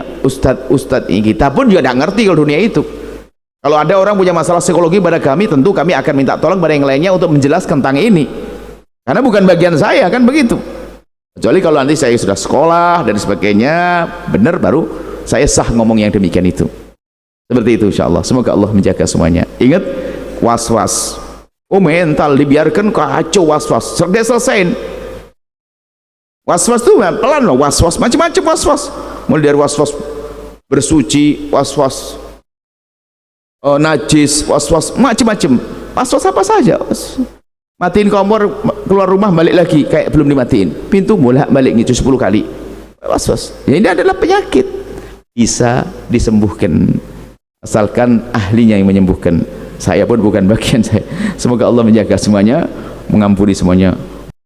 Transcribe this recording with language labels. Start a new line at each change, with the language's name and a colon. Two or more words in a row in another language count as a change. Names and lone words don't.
Indonesian: Ustadz ini kita pun juga tidak ngerti kalau dunia itu. Kalau ada orang punya masalah psikologi pada kami, tentu kami akan minta tolong pada yang lainnya untuk menjelaskan tentang ini, karena bukan bagian saya, kan begitu. Kecuali kalau nanti saya sudah sekolah dan sebagainya benar, baru saya sah ngomong yang demikian itu. Seperti itu insyaallah. Semoga Allah menjaga semuanya. Ingat, was-was, oh mental dibiarkan kacau, was-was sudah selesain. Was-was itu pelan loh, was-was macam-macam, was-was mulai dari was-was bersuci, was-was najis, was-was macam-macam, was-was apa saja. Matiin kompor, keluar rumah balik lagi kayak belum dimatiin, pintu bolak-balik gitu 10 kali, was-was. Ya, ini adalah penyakit, bisa disembuhkan asalkan ahlinya yang menyembuhkan. Saya pun bukan bagian saya. Semoga Allah menjaga semuanya, mengampuni semuanya.